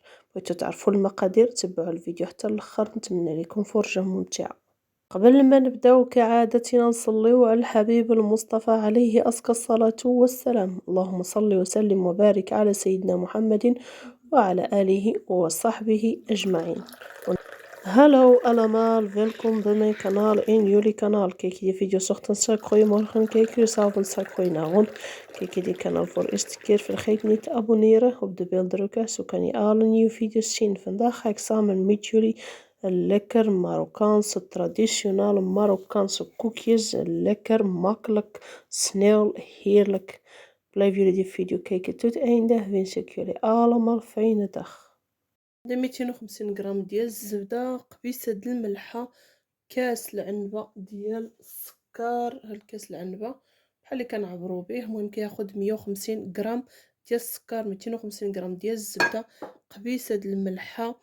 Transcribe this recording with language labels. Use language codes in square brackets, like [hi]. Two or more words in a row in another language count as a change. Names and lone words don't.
[ar] بغيتو تعرفوا المقادير تبعوا الفيديو حتى الاخر، نتمنى لكم فرجة ممتعة. قبل ما نبداو كعادتنا نصليو على الحبيب المصطفى عليه أزكى الصلاة والسلام. اللهم صل وسلم وبارك على سيدنا محمد وعلى آله وصحبه أجمعين. [nl] Hallo allemaal, welkom bij mijn kanaal, in jullie kanaal. Kijk je de video's ochtends gooi morgen, kijk je 's avonds gooi avond. Kijk je dit kanaal voor de eerste keer, vergeet niet te abonneren, op de bel drukken, zo kan je alle nieuwe video's zien. Vandaag ga ik samen met jullie een lekker Marokkaanse, traditionele Marokkaanse koekjes. Lekker, makkelijk, snel, heerlijk. Blijf jullie die video kijken tot het einde. Wens ik jullie allemaal fijne dag. [ar] 250 غرام ديال الزبده، قبيصه د الملحه، كاس العنبه ديال السكر. هالكاس العنبه بحال اللي كنعبروا به، المهم كياخذ 150 غرام ديال السكر، 250 غرام ديال الزبده، قبيصه د الملحه.